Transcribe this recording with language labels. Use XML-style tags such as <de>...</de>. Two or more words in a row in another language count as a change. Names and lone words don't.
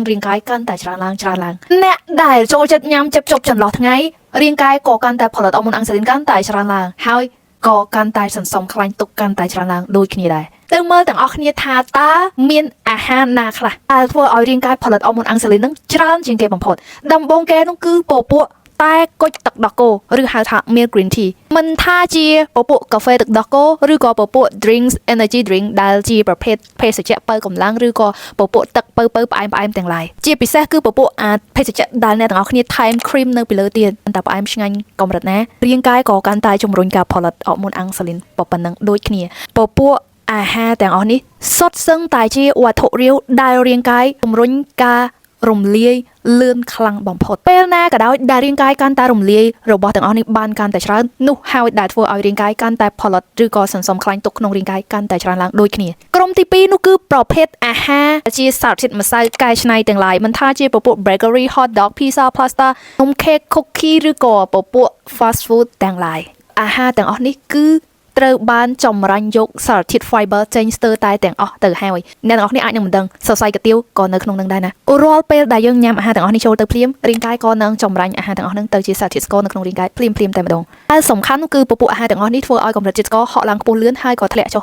<km>រាងកាយកាន់តែច្រើនឡើងអ្នកដែលចូលចិត្តញ៉ាំជប់ចន្លោះថ្ងៃរាងកាយក៏កាន់តែផលិតអរម៉ូនអាំងស៊ូលីនកាន់តែច្រើនឡើងហើយក៏កាន់តែសន្សំខ្លាញ់ទុកកាន់តែច្រើនឡើងដូចគ្នាដែរទៅមើលទាំងអស់គ្នាថាតើមានអាហារណាខ្លះដែលធ្វើឲ្យរាងកាយ ផលិតអរម៉ូនអាំងស៊ូលីននឹងច្រើនជាងគេបំផុតដំបូងគេនោះគឺពពួកតែគុជទឹកដោះគោឬហៅថា milk green tea មិនថាជាពពួកកាហ្វេទឹកដោះគោឬក៏ពពួក</km> <en>drinks energy drink</en> <km>ដែលជា ប្រភេទភេសជ្ជៈបើកម្លាំងឬក៏ពពួកទឹកបើផ្អែមទាំងឡាយជាពិសេសគឺពពួកភេសជ្ជៈដែលអ្នកទាំងអស់គ្នាថែម cream នៅពីលើទៀត តែផ្អែមឆ្ងាញ់កម្រិតណារាងកាយក៏កាន់តែជំរុញការផលិតអរម៉ូនអាំងស៊ូលីនប៉ុណ្ណឹងដូចគ្នាពពួកអាហារទាំងអស់នេះសុទ្ធសឹងតែជាវត្ថុរាវដែលរាងកាយជំរុញការរំលាយលឿនខ្លាំងបំផុតពេលណាក៏ដោយដែលរាងកាយកាន់តែរំលាយរបស់ទាំងអស់នេះបានកាន់តែច្រើននោះហើយដែលធ្វើឲ្យរាងកាយកាន់តែផលិតឬក៏សន្សំខ្លាញ់ទុកក្នុងរាងកាយកាន់តែច្រើនឡើងដូចគ្នាក្រុមទី2នោះគឺប្រភេទអាហារជាសារធាតុម្សៅ កែច្នៃទាំងឡាយមិនថាជាពពួក</km> <en>bakery hot dog pizza pasta</en> <km>នំ</km> <en>cake cookie</en> <km>ឬក៏ពពួក</km> <en>fast food</en> <km>ទាំងឡាយអាហារទាំងអស់នេះគឺត្រូវបានចម្រាញ់យកសារធាតុ fiber ចេញស្ទើរតែទាំងអស់ទៅហើយអ្នកទាំងអស់នេះអាចនឹងមិនដឹងសរសៃកាទៀវក៏នៅក្នុងនឹងដែរណា រាល់ពេលដែលយើងញ៉ាំអាហារទាំងអស់នេះចូលទៅភ្លាមរាងកាយក៏នឹងចម្រាញ់អាហារទាំងអស់ហ្នឹងទៅជាសារធាតុស្ករនៅក្នុងរាងកាយភ្លាមតែម្ដងហើយសំខាន់គឺពពួកអាហារទាំងអស់នេះធ្វើឲ្យកម្រិតជាតិស្ករហក់ឡើងខ្ពស់លឿនហើយក៏ធ្លាក់ចុះ</km>